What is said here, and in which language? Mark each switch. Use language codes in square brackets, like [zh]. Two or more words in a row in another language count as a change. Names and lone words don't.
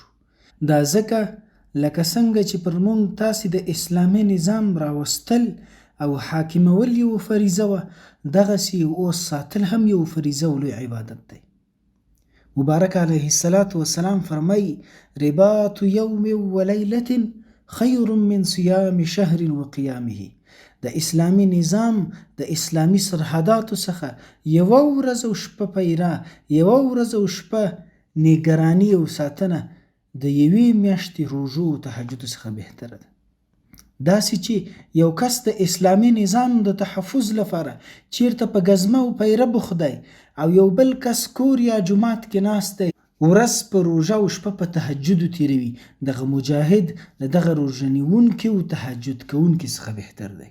[ps] دا ځکه لکه څنګه چې پر موږ تاسې د اسلامي نظام راوستل او حاکمول یو فریضه وه، دغسې اوس ساتل هم یو فریضه او لوی عبادت دی. مبارک علیه السلام فرمایي: [ar] رباط یوم و لیلة خیر من صیام شهر و قیامه. [ps] د اسلامي نظام د اسلامي سرحداتو څخه یوه ورځ او شپه پیره، یوه ورځ او شپه نگرانی او ساتنه د یوې میاشتې روژو او تهجدو څخه بهتره ده. داسې چې یو کس د اسلامي نظام د تحفظ لپاره چیرته په ګزمه او پیره بوخت دی، او یو بل کس کور یا جومات کې ناست دی ورځ په روژه او شپه په تهجدو تیروي، دغه مجاهد له دغه روژه نیونکي او تهجد کوونکي څخه بهتر دی.